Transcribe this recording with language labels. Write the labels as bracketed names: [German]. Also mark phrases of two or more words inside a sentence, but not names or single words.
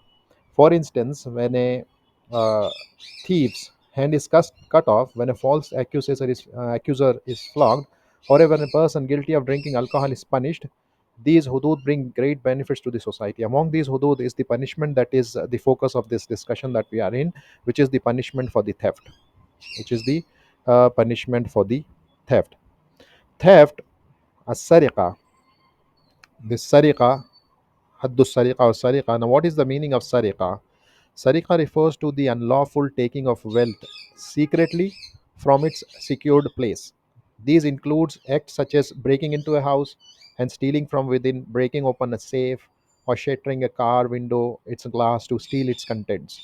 [English] For instance, when a uh, thief's hand is cut off, when a false accuser is flogged, or when a person guilty of drinking alcohol is punished, these hudud bring great benefits to the society. Among these hudud is the punishment that is the focus of this discussion that we are in, which is the punishment for the theft, which is the punishment for the theft. Theft, as-sariqa, this sariqa, [Arabic] haddu sariqa [English] or sariqa. Now, what is the meaning of sariqa? Sariqa refers to the unlawful taking of wealth secretly from its secured place. These includes acts such as breaking into a house and stealing from within, breaking open a safe, or shattering a car window, its glass to steal its contents.